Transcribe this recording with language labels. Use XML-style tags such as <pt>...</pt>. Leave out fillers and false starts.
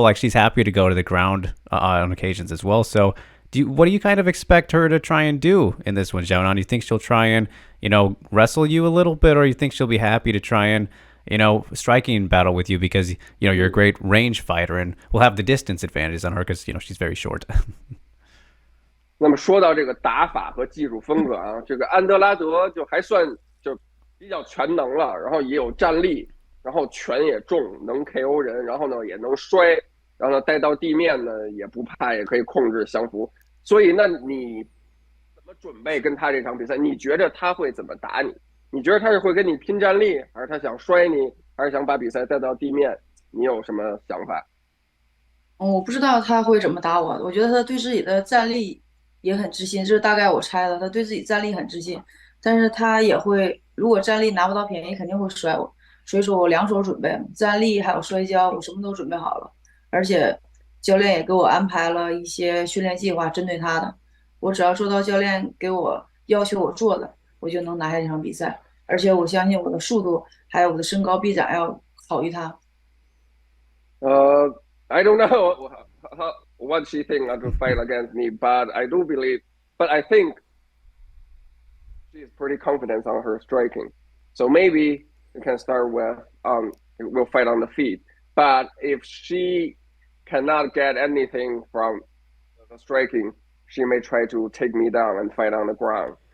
<en>Like, she's happy to go to the ground on occasions as well. So what do you kind of expect her to try and do in this one, Xiaonan? Do you think she'll try and, wrestle you a little bit, or you think she'll be happy to try and, striking battle with you because, you're a great range fighter and will have the distance advantage on her because, she's very short.</en> <zh>那么说到这个打法和技术风格啊，这个安德拉德就还算就比较全能了，然后也有战力，然后拳也重，能 KO 人，然后呢也能摔，然后呢带到地面呢也不怕，也可以控制降服。所以那你怎么准备跟他这场比赛？你觉得他会怎么打你？你觉得他是会跟你拼战力，还是他想摔你，还是想把比赛带到地面？你有什么想法？我不知道他会怎么打我，我觉得他对自己的战力也很自信，这是大概我猜的，他对自己战力很自信，但是他也会，如果战力拿不到便宜，肯定会摔我，所以说我两手准备，战力还有摔跤，我什么都准备好了，而且教练也给我安排了一些训练计划，针对他的，我只要做到教练给我要求我做的，我就能拿下这场比赛，而且我相信我的速度还有我的身高臂展要好于他。</zh> <en>I don't know what she think to fight against me, but I do believe. But I think she's pretty confident on her striking. So maybe we can start with we'll fight on the feet. But if she cannot get anything from the striking, she may try to take me down and fight on the ground.</en>